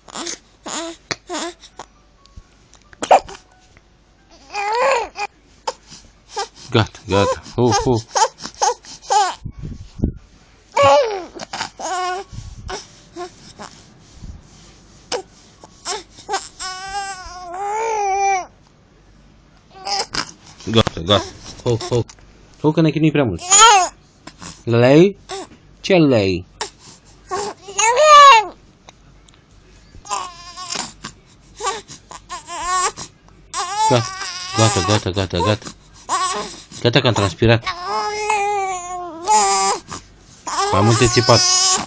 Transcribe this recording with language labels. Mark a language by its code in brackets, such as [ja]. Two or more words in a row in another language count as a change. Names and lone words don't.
[ro] Gata, gata. Oh, oh. Gata, gata. Oh, oh. Oh, că ne chinuim prea mult. Lei? Ce lei? Gata, gata, gata, gata. Gata că am transpirat. Mai multe țipat.